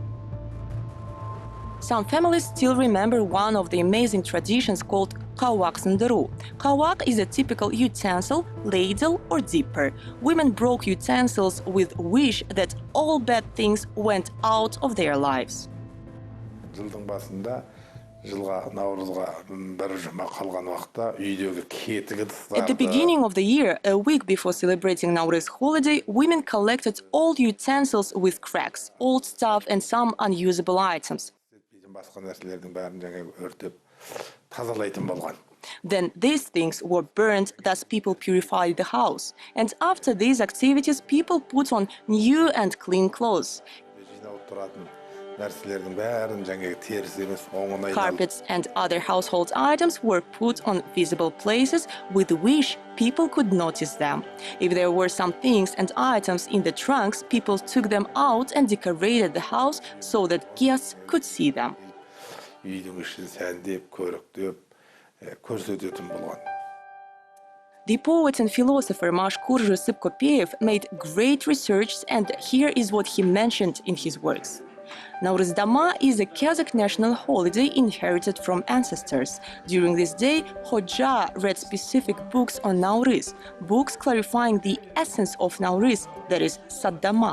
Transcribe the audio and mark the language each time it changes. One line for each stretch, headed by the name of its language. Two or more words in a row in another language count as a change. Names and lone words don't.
English: Some families still remember one of the amazing traditions called
Kazakh: қауақ сындыру.
English: Kawak is a typical utensil, ladle or dipper. Women broke utensils with wish that all bad things went out of their lives.
Kazakh: Жылдың басында жылға наурызға бір жұма қалған уақытта үйдегі кетік ыдыстарды.
English: At the beginning of the year, a week before celebrating Nauryz holiday, women collected old utensils with cracks, old stuff and some unusable items.
Kazakh: Басқа нәрселердің бәрін өртеп тазалайтын болған.
English: Then these things were burned, thus people purified the house. And after these activities, people put on new and clean clothes.
Kazakh: Жиналып тұратын нәрселердің бәрін теріс емес, оңын айналып.
English: Carpets and other household items were put on visible places with which people could notice them. If there were some things and items in the trunks, people took them out and decorated the house so that guests could see them.
Kazakh: Үйдің ішін сәндеп, көріктеп, көрсететін болған.
English: The poet and philosopher Mashkur Sipkopeyev made great research, and here is what he mentioned in his works. Nauryz Dama is a Kazakh national holiday inherited from ancestors. During this day, Hoxha read specific books on Nauryz, books clarifying the essence of Nauryz, that is, Saddama.